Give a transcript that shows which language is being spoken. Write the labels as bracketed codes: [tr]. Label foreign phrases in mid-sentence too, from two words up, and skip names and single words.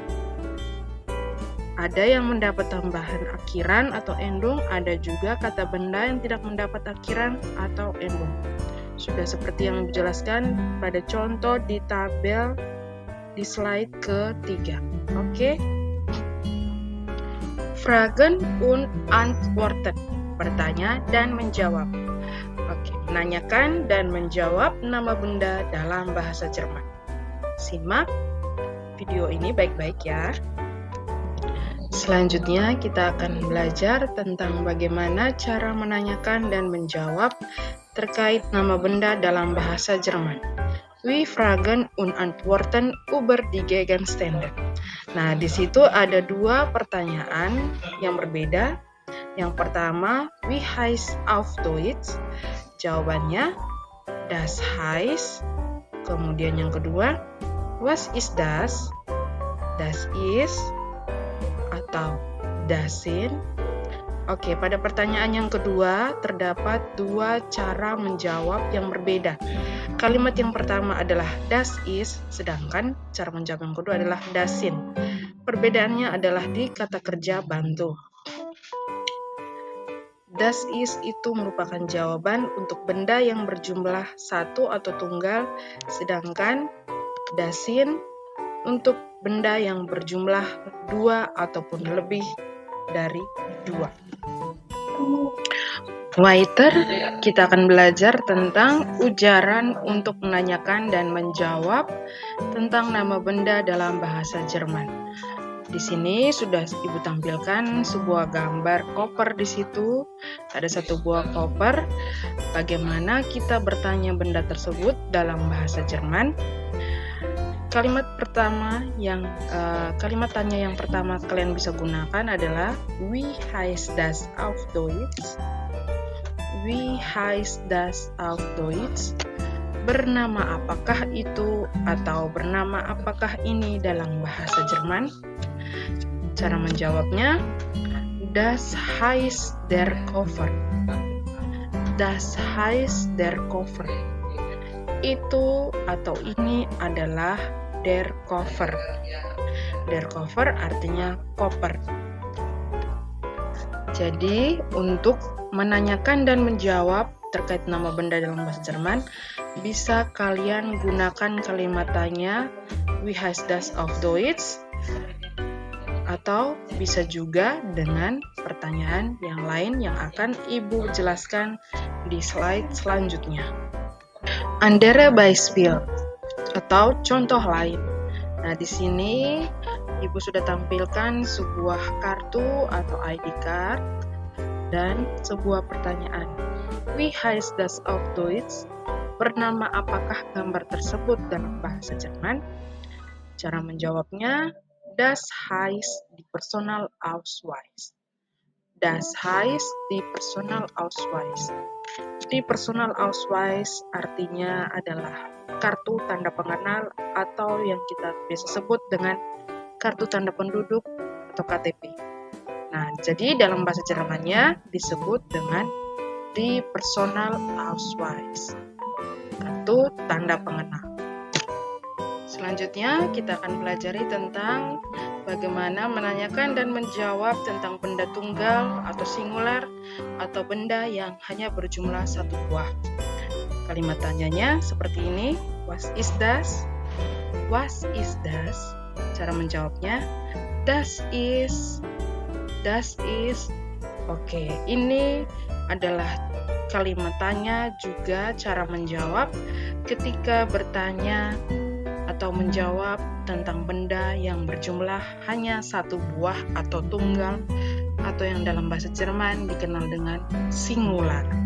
[id] Ada yang mendapat tambahan akhiran atau endung, ada juga kata benda yang tidak mendapat akhiran atau endung. Sudah seperti yang dijelaskan pada contoh di tabel di slide ketiga. Oke. [de] Fragen und antworten, [id] bertanya dan menjawab. Oke, menanyakan dan menjawab nama benda dalam bahasa Jerman. Simak video ini baik-baik ya. Selanjutnya kita akan belajar tentang bagaimana cara menanyakan dan menjawab terkait nama benda dalam bahasa Jerman. [de] Wir fragen und antworten über die Gegenstände. [id] Nah, di situ ada dua pertanyaan yang berbeda. Yang pertama, [de] wie heißt auf Deutsch? [id] Jawabannya, [de] das heißt. [id] Kemudian yang kedua, [de] was ist das? Das ist atau das sind. [id] Oke, pada pertanyaan yang kedua terdapat dua cara menjawab yang berbeda. Kalimat yang pertama adalah [de] das ist, [id] sedangkan cara menjawab yang kedua adalah [de] das sind. [id] Perbedaannya adalah di kata kerja bantu. [de] Das ist [id] itu merupakan jawaban untuk benda yang berjumlah satu atau tunggal, sedangkan [de] das sind [id] untuk benda yang berjumlah dua ataupun lebih dari dua. Weiter, kita akan belajar tentang ujaran untuk menanyakan dan menjawab tentang nama benda dalam bahasa Jerman. Di sini sudah Ibu tampilkan sebuah gambar koper di situ. Ada satu buah koper. Bagaimana kita bertanya benda tersebut dalam bahasa Jerman? Kalimat tanya yang pertama kalian bisa gunakan adalah [de] wie heißt das auf Deutsch? Wie heißt das auf Deutsch? [id] Bernama apakah itu atau bernama apakah ini dalam bahasa Jerman? Cara menjawabnya, [de] das heißt der Koffer. Das heißt der Koffer. [id] Itu atau ini adalah [de] der Koffer. Der Koffer [id] artinya koper. Jadi, untuk menanyakan dan menjawab terkait nama benda dalam bahasa Jerman, bisa kalian gunakan kalimat tanya [de] wie heißt das auf Deutsch? [id] Atau bisa juga dengan pertanyaan yang lain yang akan Ibu jelaskan di slide selanjutnya. [de] Andere Beispiel [id] atau contoh lain. Nah, di sini Ibu sudah tampilkan sebuah kartu atau [en] ID card [id] dan sebuah pertanyaan. [de] Wie heißt das auf Deutsch? [id] Bernama apakah gambar tersebut dalam bahasa Jerman? Cara menjawabnya, [de] das heißt die Personalausweis. Das heißt die Personalausweis. Die Personalausweis [id] artinya adalah kartu tanda pengenal atau yang kita biasa sebut dengan kartu tanda penduduk atau KTP. Nah, jadi dalam bahasa Jermannya disebut dengan [de] die Personalausweis, [id] kartu tanda pengenal. Selanjutnya kita akan pelajari tentang bagaimana menanyakan dan menjawab tentang benda tunggal atau singular atau benda yang hanya berjumlah satu buah. Kalimat tanyanya seperti ini, [de] was ist das? Was ist das? [id] Cara menjawabnya, [de] das ist. [id] Oke, ini adalah kalimat tanya juga cara menjawab ketika bertanya atau menjawab tentang benda yang berjumlah hanya satu buah atau tunggal atau yang dalam bahasa Jerman dikenal dengan singular.